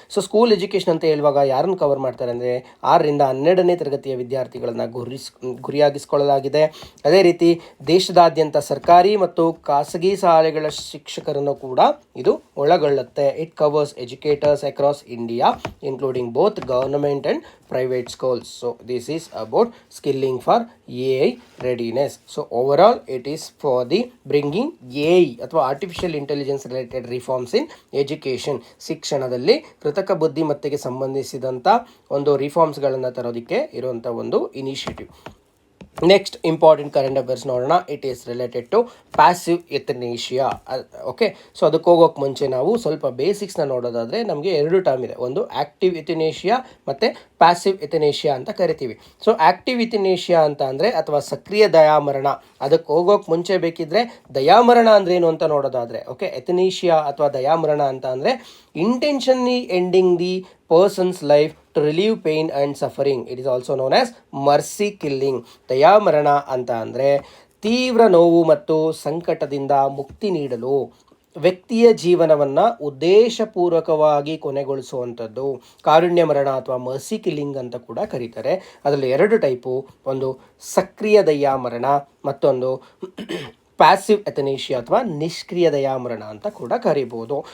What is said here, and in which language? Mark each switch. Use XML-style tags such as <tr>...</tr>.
<kn>So school education ಅಂತ ಹೇಳುವಾಗ ಯಾರನ್ನು ಕವರ್ ಮಾಡ್ತಾರೆ ಅಂದರೆ 6ರಿಂದ 12ನೇ ತರಗತಿಯ ವಿದ್ಯಾರ್ಥಿಗಳನ್ನು ಗುರಿಯಾಗಿಸಿಕೊಳ್ಳಲಾಗಿದೆ. ಅದೇ ರೀತಿ ದೇಶದಾದ್ಯಂತ ಸರ್ಕಾರಿ ಮತ್ತು ಖಾಸಗಿ ಶಾಲೆಗಳ ಶಿಕ್ಷಕರನ್ನು ಕೂಡ ಇದು ಒಳಗೊಳ್ಳುತ್ತೆ.</kn> <en>It covers educators across India including both government and private schools. So this is about skilling for AI readiness. So overall it is for the bringing AI</en> <kn>ಅಥವಾ</kn> <en>artificial intelligence related reforms in education.</en> <kn>ಶಿಕ್ಷಣದಲ್ಲಿ ಕೃತಕ ಬುದ್ಧಿಮತ್ತೆಗೆ ಸಂಬಂಧಿಸಿದಂಥ ರಿಫಾರ್ಮ್ಸ್ಗಳನ್ನು ತರೋದಕ್ಕೆ ಇರುವಂಥ initiative.</kn> <en>next important current affairs</en> <kn>ನೋಡೋಣ.</kn> <en>It is related to passive euthanasia.</en> <kn>Okay, so ಅದಕ್ಕೆ ಹೋಗೋಕ್ಕೆ ಮುಂಚೆ ನಾವು ಸ್ವಲ್ಪ ಬೇಸಿಕ್ಸ್ನ ನೋಡೋದಾದರೆ ನಮಗೆ 2 ಟರ್ಮ್ ಇದೆ. ಒಂದು ಆ್ಯಕ್ಟಿವ್ ಎಥನೇಷಿಯಾ ಮತ್ತು ಪ್ಯಾಸಿವ್ ಎಥನೇಷಿಯಾ ಅಂತ ಕರಿತೀವಿ. ಸೊ ಆ್ಯಕ್ಟಿವ್ ಎಥನೇಷಿಯಾ ಅಂತ ಅಂದರೆ ಅಥವಾ ಸಕ್ರಿಯ ದಯಾಮರಣ. ಅದಕ್ಕೆ ಹೋಗೋಕ್ಕೆ ಮುಂಚೆ ಬೇಕಿದ್ರೆ ದಯಾಮರಣ ಅಂದ್ರೇನು ಅಂತ ನೋಡೋದಾದರೆ, ಓಕೆ, ಎಥನೇಷಿಯಾ ಅಥವಾ ದಯಾಮರಣ ಅಂತ ಅಂದರೆ</kn> <en>Intentionally ending the person's life to relieve pain and suffering. It is also known as mercy killing.</en> <kn>ದಯಾಮರಣ ಅಂತ ಅಂದರೆ ತೀವ್ರ ನೋವು ಮತ್ತು ಸಂಕಟದಿಂದ ಮುಕ್ತಿ ನೀಡಲು ವ್ಯಕ್ತಿಯ ಜೀವನವನ್ನು ಉದ್ದೇಶಪೂರ್ವಕವಾಗಿ ಕೊನೆಗೊಳಿಸುವಂಥದ್ದು ಕಾರುಣ್ಯ ಮರಣ ಅಥವಾ ಮರ್ಸಿ ಕಿಲ್ಲಿಂಗ್ ಅಂತ ಕೂಡ ಕರೀತಾರೆ. ಅದರಲ್ಲಿ 2 ಟೈಪು, ಒಂದು ಸಕ್ರಿಯ ದಯಾಮರಣ, ಮತ್ತೊಂದು ಪ್ಯಾಸಿವ್ ಎಥನೇಷಿಯಾ ಅಥವಾ ನಿಷ್ಕ್ರಿಯ ದಯಾಮರಣ ಅಂತ ಕೂಡ ಕರಿಬೋದು.</kn>